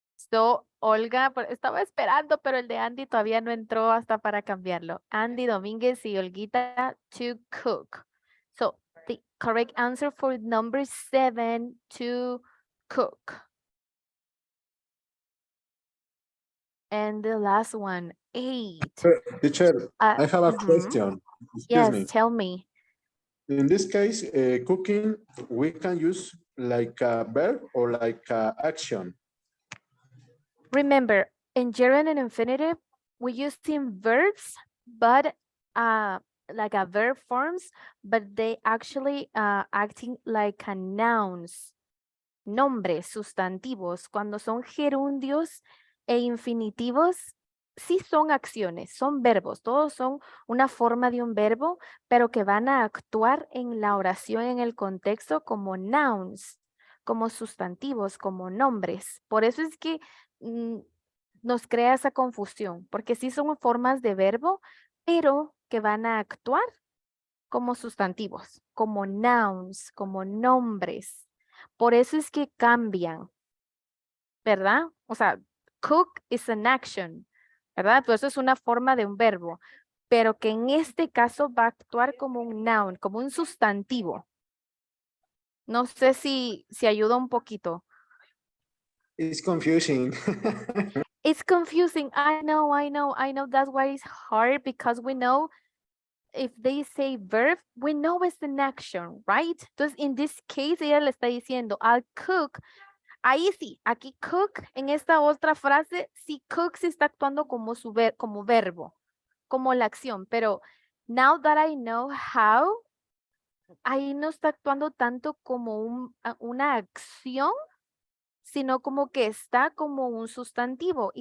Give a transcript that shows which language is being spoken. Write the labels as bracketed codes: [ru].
[es] So, Olga, estaba esperando, pero el de Andy todavía no entró hasta para cambiarlo. [en] Andy Domínguez y Olguita, to cook. So, the correct answer for number 7, to cook. And the last one, 8. Teacher, I have a Mhm. question. Yes, Me. tell me. In this case, cooking, we can use like a verb or like a action. Remember, in gerund and infinitive, we use verbs, but like a verb forms, but they actually acting like a nouns, [es] nombres, sustantivos. Cuando son gerundios e infinitivos, sí son acciones, son verbos, todos son una forma de un verbo, pero que van a actuar en la oración, en el contexto como nouns, como sustantivos, como nombres. Por eso es que nos crea esa confusión, porque sí son formas de verbo, pero que van a actuar como sustantivos, como nouns, como nombres. Por eso es que cambian, ¿verdad? O sea, [en] cook is an action, [es] ¿verdad? Pues eso es una forma de un verbo, pero que en este caso va a actuar como un noun, como un sustantivo. No sé si ayuda un poquito. [en] It's confusing. It's confusing. I know. That's why it's hard, because we know if they say verb, we know it's an action, right? [es] Entonces, [en] in this case, [es] ella le está diciendo, [en] I'll cook. [es] Ahí sí, aquí cook, en esta otra frase, sí cook sí está actuando como como verbo, como la acción, pero [en] now that I know how, [es] ahí no está actuando tanto como una acción, sino como que está como un sustantivo.